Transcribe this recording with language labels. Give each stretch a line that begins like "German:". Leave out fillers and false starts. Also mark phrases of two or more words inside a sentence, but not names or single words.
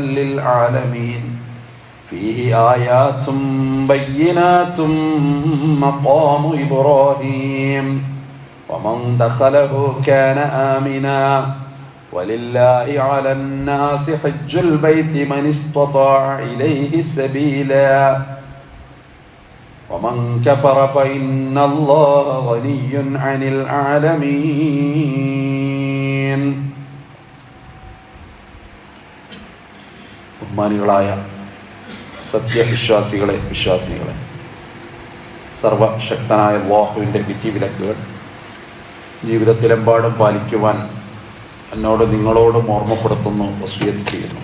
Arabic: للعالمين فيه آيات بينات مقام إبراهيم ومن دخله كان آمنا ولله على الناس حج البيت من استطاع إليه سبيلا ومن كفر فإن الله غني عن العالمين.
Malayalam: ബഹുമാനികളായ സത്യവിശ്വാസികളെ വിശ്വാസികളെ, സർവശക്തനായ അല്ലാഹുവിൻ്റെ വിധിവിലക്കുകൾ ജീവിതത്തിലെമ്പാടും പാലിക്കുവാൻ എന്നോട് നിങ്ങളോടും ഓർമ്മപ്പെടുത്തുന്നു, വസിയത്ത് ചെയ്യുന്നു.